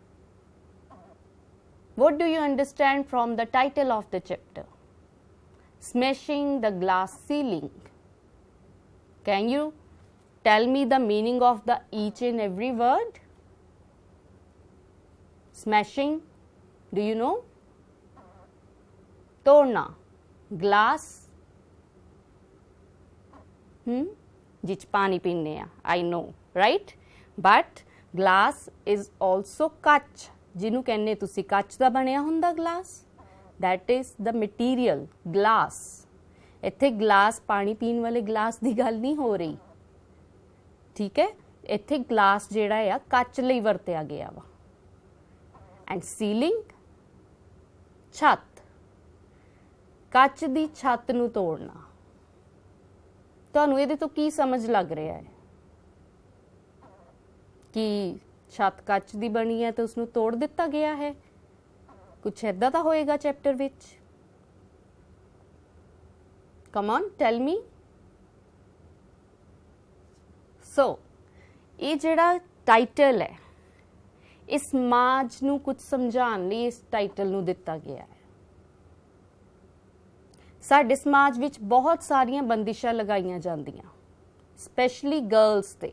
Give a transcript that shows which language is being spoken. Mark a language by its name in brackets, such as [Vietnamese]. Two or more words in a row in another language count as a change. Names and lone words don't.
[English] What do you understand from the title of the chapter? Smashing the Glass Ceiling. Can you tell me the meaning of the each and every word? Smashing, do you know? [Punjabi] तोड़ना, glass, ਜਿਚ ਪਾਣੀ ਪੀਨੇ ਆ, [English] I know, right? But glass is also [Punjabi] ਕੱਚ, ਜਿਹਨੂੰ ਕਹਿੰਦੇ ਤੁਸੀਂ ਕੱਚ ਦਾ ਬਣਿਆ ਹੁੰਦਾ glass. [English] That is the material, glass. [Punjabi] ਇੱਥੇ ਗਲਾਸ ਪਾਣੀ ਪੀਣ ਵਾਲੇ ਗਲਾਸ ਦੀ ਗੱਲ ਨਹੀਂ ਹੋ ਰਹੀ, ਠੀਕ ਹੈ? ਇੱਥੇ ਗਲਾਸ ਜਿਹੜਾ ਆ ਕੱਚ ਲਈ ਵਰਤਿਆ ਗਿਆ ਵਾ. [English] and ceiling, [Punjabi] ਛੱਤ, ਕੱਚ ਦੀ ਛੱਤ ਨੂੰ ਤੋੜਨਾ. ਤੁਹਾਨੂੰ ਇਹਦੇ ਤੋਂ ਕੀ ਸਮਝ ਲੱਗ ਰਿਹਾ ਹੈ ਕਿ ਛੱਤ ਕੱਚ ਦੀ ਬਣੀ ਹੈ ਤੇ ਉਸਨੂੰ ਤੋੜ ਦਿੱਤਾ ਗਿਆ ਹੈ? ਕੁਛ ਏਦਾਂ ਤਾਂ ਹੋਏਗਾ ਚੈਪਟਰ ਵਿੱਚ. [English] Come on, tell me. So, [Punjabi] ਇਹ ਜਿਹੜਾ ਟਾਈਟਲ ਹੈ, ਇਸ ਸਮਾਜ ਨੂੰ ਕੁਝ ਸਮਝਾਉਣ ਲਈ ਇਸ ਟਾਈਟਲ ਨੂੰ ਦਿੱਤਾ ਗਿਆ ਹੈ. ਸਾਡੇ ਸਮਾਜ ਵਿੱਚ ਬਹੁਤ ਸਾਰੀਆਂ ਬੰਦਿਸ਼ਾਂ ਲਗਾਈਆਂ ਜਾਂਦੀਆਂ, [English] specially girls [Punjabi] ਤੇ.